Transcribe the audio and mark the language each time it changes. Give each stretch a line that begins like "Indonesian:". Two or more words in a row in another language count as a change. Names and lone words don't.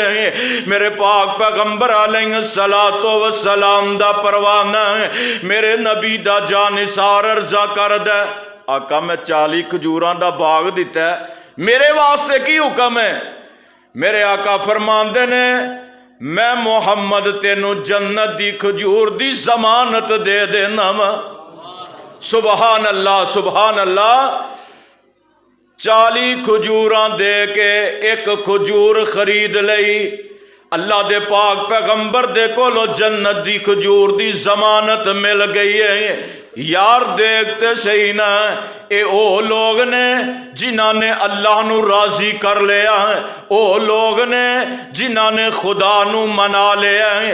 Punjabi: میرے پاک پیغمبر
Arabic: عليه الصلاة والسلام
Punjabi: دا پروانہ میرے نبی دا جانثار عرض کردا، آقا میں 40 کھجوراں دا باغ دتا ہے، میرے واسطے کی حکم ہے? میرے آقا فرماندے نے میں محمد تینوں جنت دی کھجور دی ضمانت دے دینا وا.
Arabic: سبحان الله سبحان الله.
Punjabi: 40 کھجوراں دے کے ایک کھجور خرید لئی. اللہ دے پاک پیغمبر دے کولوں جنت دی کھجور دی ضمانت مل گئی ہے. یار دیکھتے صحیح نا، اے او لوگ نے جنہاں نے اللہ نوں راضی کر لیا ہے، او لوگ نے جنہاں نے خدا نوں منا لیا ہے.